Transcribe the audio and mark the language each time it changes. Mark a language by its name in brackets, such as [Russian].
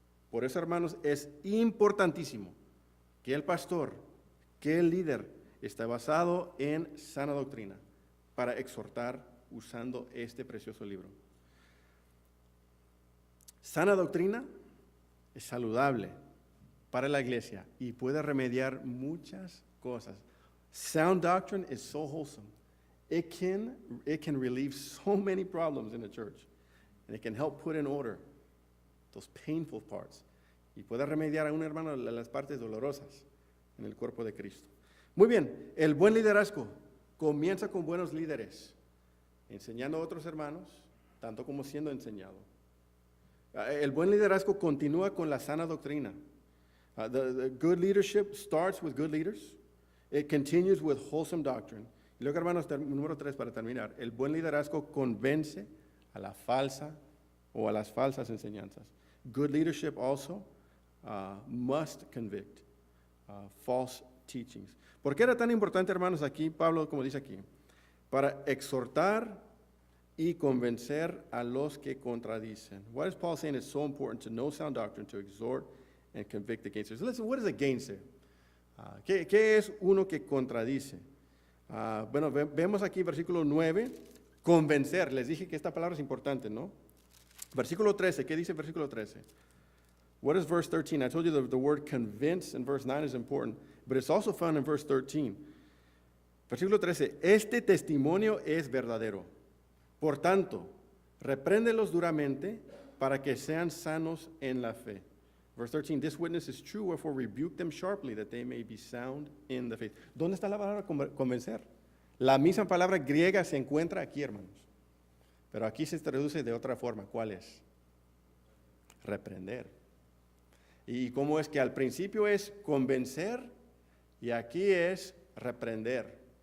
[Spanish] Por eso, hermanos, es importantísimo que el pastor, que el líder, esté basado en sana doctrina para exhortar usando este precioso libro. Sana doctrina es saludable para la iglesia y puede remediar muchas cosas. [English] Sound doctrine is so wholesome. It can relieve so many problems in the church, and it can help put in order those painful parts. [Spanish] Y puede remediar a un hermano las partes dolorosas en el cuerpo de Cristo. Muy bien, el buen liderazgo comienza con buenos líderes, enseñando a otros hermanos, tanto como siendo enseñado. El buen liderazgo continúa con la sana doctrina. [English] The good leadership starts with good leaders. It continues with wholesome doctrine. [Spanish] Y luego, hermanos, número 3 para terminar. El buen liderazgo convence a la falsa o a las falsas enseñanzas. [English] Good leadership also must convict false teachings. [Spanish] ¿Por qué era tan importante, hermanos, aquí, Pablo, como dice aquí? Para exhortar y convencer a los que contradicen. [English] Why is Paul saying it's so important to know sound doctrine, to exhort and convict against it? So listen, what is a gainsay? [Spanish] ¿Qué es uno que contradice? Bueno, vemos aquí versículo 9, convencer. Les dije que esta palabra es importante, ¿no? Versículo 13, ¿qué dice el versículo 13? [English] What is verse 13? I told you the word convince in verse 9 is important, but it's also found in verse 13. [Spanish] Versículo 13, este testimonio es verdadero. Por tanto, repréndelos duramente para que sean sanos en la fe. [English] Verse 13, this witness is true, wherefore rebuke them sharply, that they may be sound in the faith. [Spanish] ¿Dónde está la palabra convencer? La misma palabra griega se encuentra aquí, hermanos. Pero aquí se traduce de otra forma. ¿Cuál es? Reprender. ¿Y cómo es que al principio es convencer y aquí es reprender?